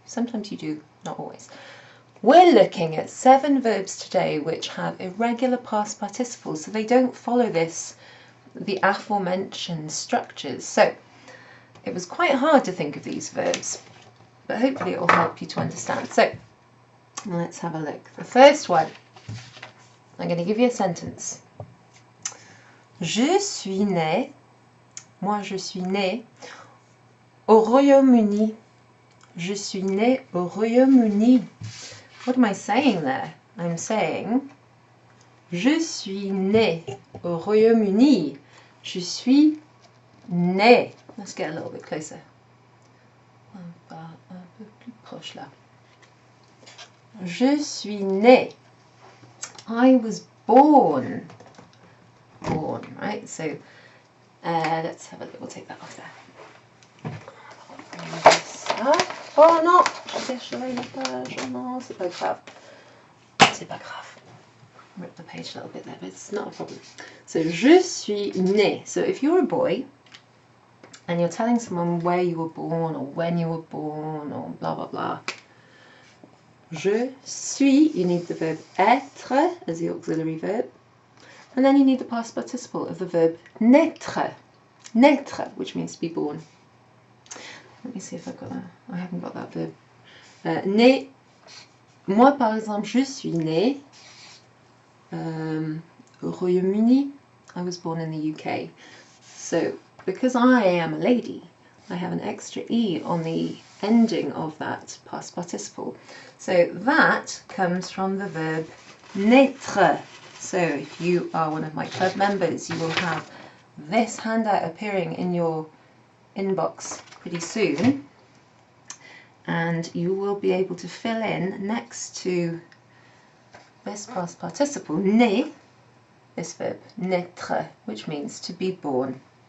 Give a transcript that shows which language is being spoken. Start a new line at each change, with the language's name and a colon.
English: Sometimes you do, not always. We're looking at 7 verbs today which have irregular past participles, so they don't follow the aforementioned structures. So it was quite hard to think of these verbs, but hopefully it will help you to understand. So let's have a look. The first one, I'm going to give you a sentence.
French: Je suis né, moi je suis né au Royaume-Uni. Je suis né au Royaume-Uni.
English: What am I saying there? I'm saying
French: je suis né au Royaume-Uni. Je suis né.
English: Let's get a little bit closer.
French: Un peu plus proche là. Je suis né.
English: I was born. Born, right? So let's have a look. We'll take that off there.
French: Oh non, j'ai déchiré la page. Oh non, c'est pas grave. C'est pas grave.
English: Rip the page a little bit there, but it's not a problem. So
French: je suis né.
English: So if you're a boy and you're telling someone where you were born or when you were born or blah blah blah.
French: Je suis,
English: you need the verb être as the auxiliary verb. And then you need the past participle of the verb naître. Naître, which means to be born. Let me see if I've got that. I haven't got that verb. Né.
French: Moi, par exemple, je suis née au Royaume-Uni.
English: I was born in the UK. So, because I am a lady, I have an extra E on the ending of that past participle. So that comes from the verb naître. So if you are one of my club members, you will have this handout appearing in your inbox pretty soon, and you will be able to fill in next to this past participle, né, this verb, naître, which means to be born.